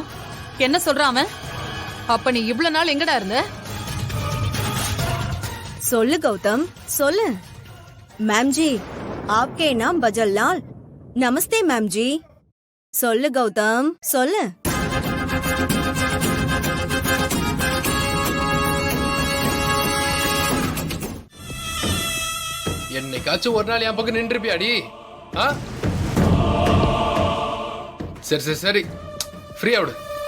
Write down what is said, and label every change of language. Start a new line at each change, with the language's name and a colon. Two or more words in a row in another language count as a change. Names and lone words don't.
Tamil: என்ன சொல்றான் அவன்? அப்ப நீ இவ்வளவு நாள் எங்கடா இருந்த? சொல்லு கௌதம், சொல்லு.
Hindi: मैम जी, आपके नाम बजल लाल। नमस्ते मैम जी।
Tamil: சொல்லு கௌதம், சொல்லு. என்னைக்காச்சும் ஒரு நாள் என் பக்கம் நின்றுப்பியாடி? சரி சரி சரி, ஃப்ரீயா விடு.